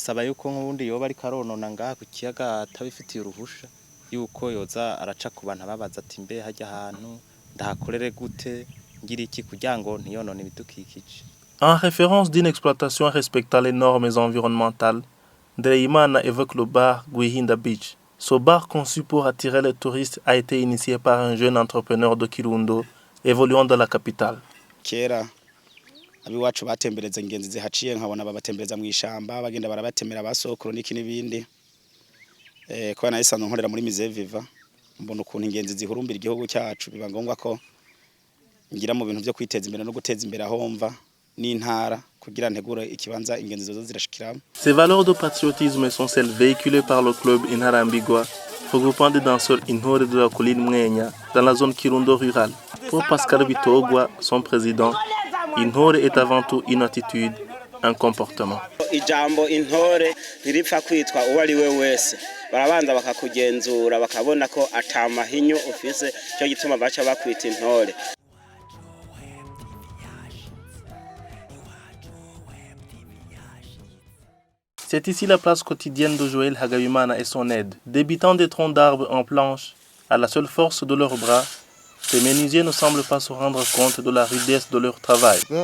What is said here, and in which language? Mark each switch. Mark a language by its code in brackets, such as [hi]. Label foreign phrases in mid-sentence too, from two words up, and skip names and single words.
[fr] En référence d'une exploitation respectant les normes environnementales, Ndereimana évoque le bar Gwihinda Beach. Ce bar conçu pour attirer les touristes a été initié par un jeune entrepreneur de Kirundo évoluant dans la capitale. [rn] Abiwacu batembereza ingenzi zihaciye nkabona babatembereza mu ishamba bagenda barabatemera abasokuru n'iki n'ibindi ko nayisanzwe nkorera muri Musée Viva mbona ukuntu ingenzi zihurumbira igihugu cyacu biba ngombwa ko ngira mu bintu byo kwiteza imbere no guteza imbere ahomva n'intara kugira ntegura ikibanza ingenzi zozo zirashikira. [fr] Ces valeurs de patriotisme sont celles véhiculées par le club Inharambigwa, regroupant des danseurs Intore de la colline Mwenya dans la zone Kirundo rurale. Pour Pascal Bitogwa, son président, Intore est avant tout une attitude, un comportement. [rn] Ijambo intore riripfa kwitwa uwo ari we wese barabanza bakakugenzura bakabona ko atamahinyo ufise cyo gituma baca bakwita intore. [fr] C'est ici la place quotidienne de Joël Hagabimana et son aide. Débitant des troncs d'arbres en planche, à la seule force de leurs bras, ces menuisiers ne semblent pas se rendre compte de la rudesse de leur travail.